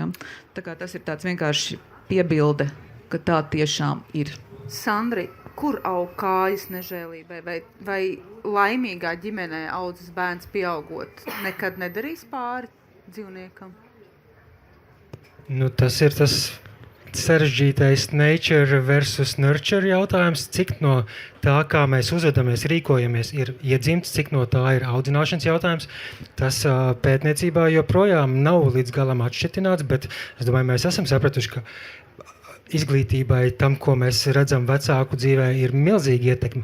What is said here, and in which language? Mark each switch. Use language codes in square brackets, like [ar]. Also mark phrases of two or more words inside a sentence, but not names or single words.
[lv] Tā kā tas ir tāds vienkārši piebilde, ka tā tiešām ir. Sandri, kur aug kājas nežēlībai vai laimīgā ģimenē audzis bērns pieaugot nekad nedarīs pāri dzīvniekam? Tas ir tas sarežģītais [en] nature versus nurture [lv] jautājums, cik no tā, kā mēs uzvedamies, rīkojamies, ir iedzimts, cik no tā ir audzināšanas jautājums. Tas pētniecībā joprojām nav līdz galam atšķetināts, bet es domāju, mēs esam sapratuši, ka izglītībai, tam, ko mēs redzam vecāku dzīvē, ir milzīga ietekme.